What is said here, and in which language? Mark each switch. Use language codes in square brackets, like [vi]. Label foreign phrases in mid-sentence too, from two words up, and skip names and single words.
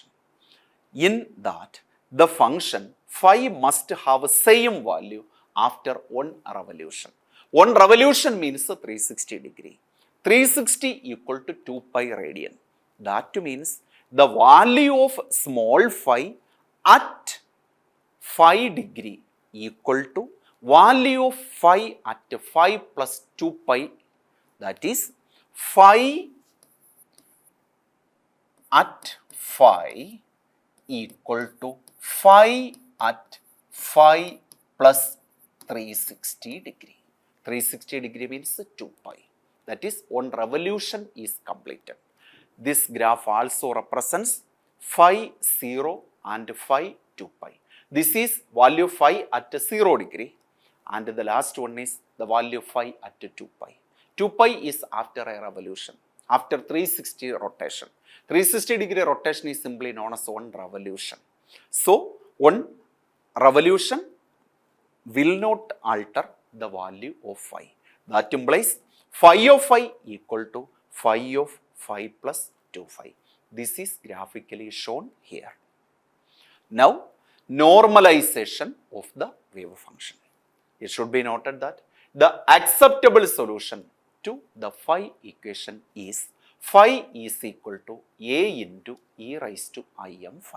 [en] In that, the function phi must have the same value after one revolution. One revolution means 360 degree. 360 equal to 2 pi radian. That means the value of small phi at phi degree equal to value of phi at phi plus 2 pi, that is phi at phi equal to phi at phi plus 360 degree. 360 degree means 2 pi. That is, one revolution is completed. This graph also represents phi 0 and phi 2 pi. This is value phi at 0 degree, and the last one is the value phi at 2 pi. 2 pi is after a revolution, after 360 rotation. 360 degree rotation is simply known as one revolution. So, one revolution will not alter the value of phi. That implies phi of phi equal to phi of phi plus 2 phi. This is graphically shown here. Now, normalization of the wave function. It should be noted that the acceptable solution to the phi equation is phi is equal to a into e raised to im phi.